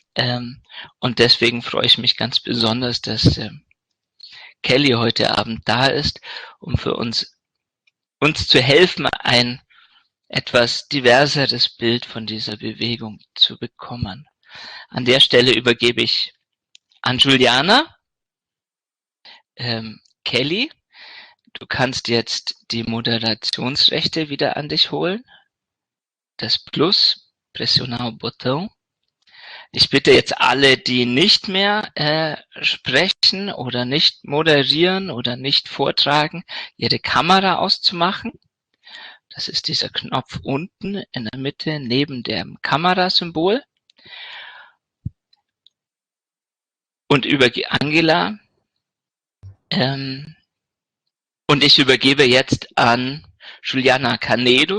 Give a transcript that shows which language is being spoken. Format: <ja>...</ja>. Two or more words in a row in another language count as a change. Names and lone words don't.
<de>Und deswegen freue ich mich ganz besonders, dass Kelly heute Abend da ist, um für uns zu helfen, ein etwas diverseres Bild von dieser Bewegung zu bekommen. An der Stelle übergebe ich an Juliana. Kelly, du kannst jetzt die Moderationsrechte wieder an dich holen. Das Plus,</de> <pt>pressionar o botão.</pt> <de>Ich bitte jetzt alle, die nicht mehr sprechen oder nicht moderieren oder nicht vortragen, ihre Kamera auszumachen. Das ist dieser Knopf unten in der Mitte neben dem Kamerasymbol. Und über Angela Und ich übergebe jetzt an Juliana Canedo.</de>